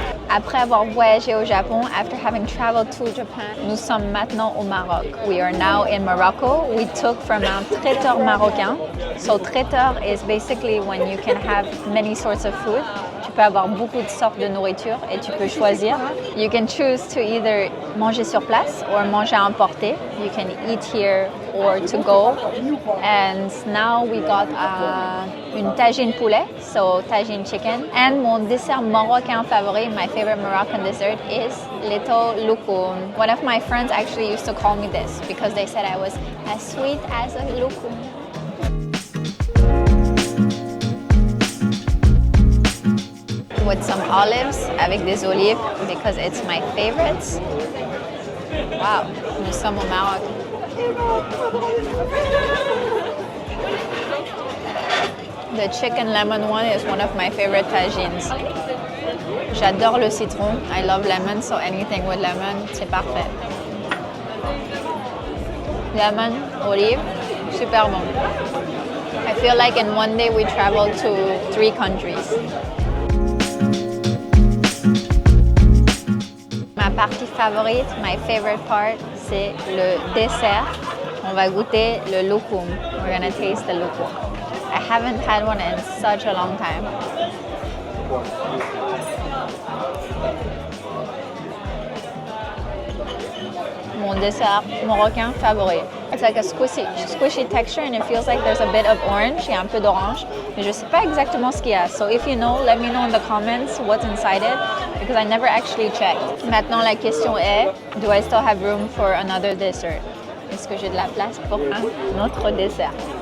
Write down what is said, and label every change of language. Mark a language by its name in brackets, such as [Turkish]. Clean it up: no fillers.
[French] Après avoir voyagé au Japon, [English] after having traveled to Japan, [French] nous sommes maintenant au Maroc. [English] We are now in Morocco. We took from [French] un traiteur marocain. [English] So traiteur is basically when you can have many sorts of food. [French] Tu peux avoir beaucoup de sortes de nourriture et tu peux choisir. [English] You can choose to either [French] manger sur place [English] or [French] manger à emporter. [English] You can eat here or to go. And now we got [French] une tajine poulet, [English] so tajine chicken. And [French] mon dessert marocain favori, [English] my favorite Moroccan dessert is little loukoum. One of my friends actually used to call me this because they said I was as sweet as a loukoum. With some olives, [French] avec des olives, [English] because it's my favorites. [French] Wow, nous sommes au Maroc. [English] The chicken lemon one is one of my favorite tagines. [French] J'adore le citron. [English] I love lemon, so anything with lemon, [French] c'est parfait. [English] Lemon, olive, [French] super bon. [English] I feel like in one day we traveled to 3 countries. [French] Ma partie favorite, [English] my favorite part, [French] c'est le dessert. On va goûter le loukoum. [English] We're gonna taste the loukoum. I haven't had one in such a long time. [French] Mon dessert marocain favori. [English] It's like a squishy texture and it feels like there's a bit of orange. [French] Il y a un peu d'orange, mais je sais pas exactement ce qu'il y a. [English] So if you know, let me know in the comments what's inside it because I never actually checked. [French] Maintenant la question est, [English] do I still have room for another dessert? [French] Est-ce que j'ai de la place pour un autre dessert?